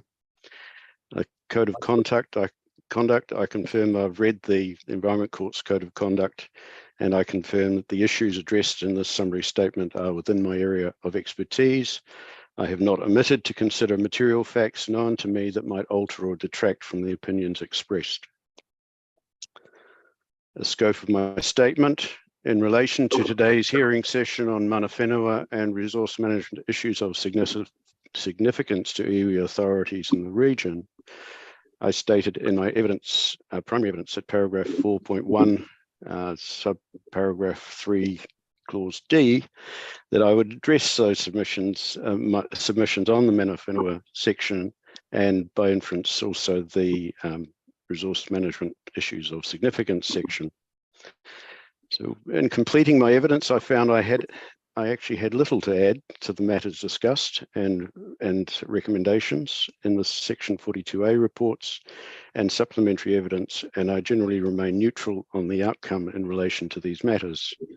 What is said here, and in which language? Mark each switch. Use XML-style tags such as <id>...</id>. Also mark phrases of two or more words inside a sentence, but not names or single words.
<en>A code of conduct, I confirm I've read the Environment Court's Code of Conduct, and I confirm that the issues addressed in this summary statement are within my area of expertise. I have not omitted to consider material facts known to me that might alter or detract from the opinions expressed. The scope of my statement: in relation to today's hearing session on</en> <mi>mana whenua</mi> <en>and resource management issues of significance to iwi authorities in the region, I stated in my evidence, primary evidence at paragraph 4.1, subparagraph 3, clause D, that I would address those submissions on the</en> <mi>mana whenua</mi> <en>section, and by inference also the resource management issues of significance section. So in completing my evidence, I found I actually had little to add to the matters discussed and recommendations in the section 42A reports and supplementary evidence, and I generally remain neutral on the outcome in relation to these matters,</en>